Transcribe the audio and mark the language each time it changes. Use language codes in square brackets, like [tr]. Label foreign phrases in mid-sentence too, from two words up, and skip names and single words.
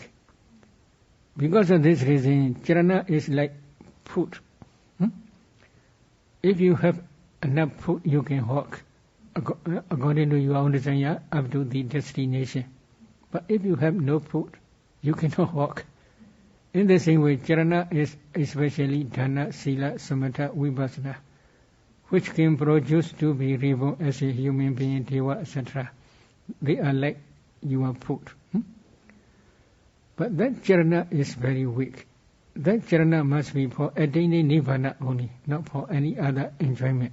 [en] Because of this reason, charana is like food. If you have enough food, you can walk according to your own desire up to the destination. But if you have no food, you cannot walk. In the same way, charana is especially [pi] dana, sila, samatha, vipassana, [en] which can produce to be reborn as a human being, deva, etc. They are like your food. But that charana is very weak. That charana must be for attaining nibbana only, not for any other enjoyment.